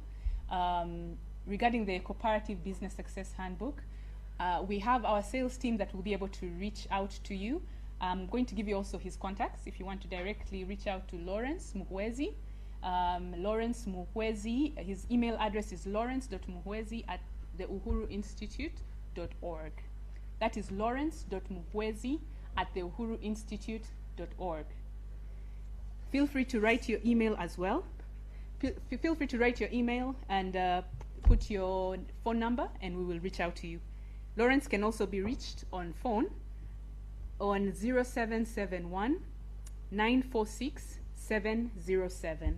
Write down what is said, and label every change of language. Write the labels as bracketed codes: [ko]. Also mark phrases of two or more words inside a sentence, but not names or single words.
[en] Regarding the Cooperative Business Success Handbook, we have our sales team that will be able to reach out to you. I'm going to give you also his contacts if you want to directly reach out to Lawrence Muhwezi. Lawrence Muhwezi, his email address is lawrence.muhwezi@theuhuruinstitute.org. That is lawrence.muhwezi@theuhuruinstitute.org. Feel free to write your email as well. Feel free to write your email and put your phone number and we will reach out to you. Lawrence can also be reached on phone on 0771 946 707.